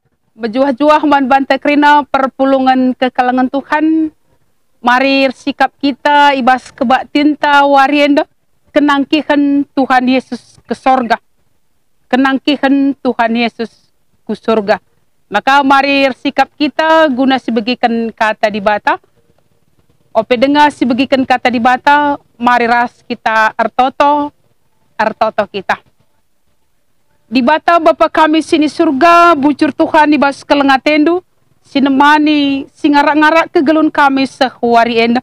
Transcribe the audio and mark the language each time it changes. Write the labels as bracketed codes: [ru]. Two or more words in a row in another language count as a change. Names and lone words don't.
[btx] Berjuah-juah man banta kerina perpulungan kekalangan Tuhan. Mari sikap kita ibas kebak tinta warienda kenangkihan Tuhan Yesus ke sorga. Kenangkihan Tuhan Yesus ke sorga. Maka mari sikap kita guna sebagikan kata di bata. Ope dengar sebagikan kata di bata, mari ras kita artoto kita. Di bata Bapa kami sini surga, bujur Tuhan ibas kelengatendu, sinemani singarak-ngarak kegelun kami sehwari enda.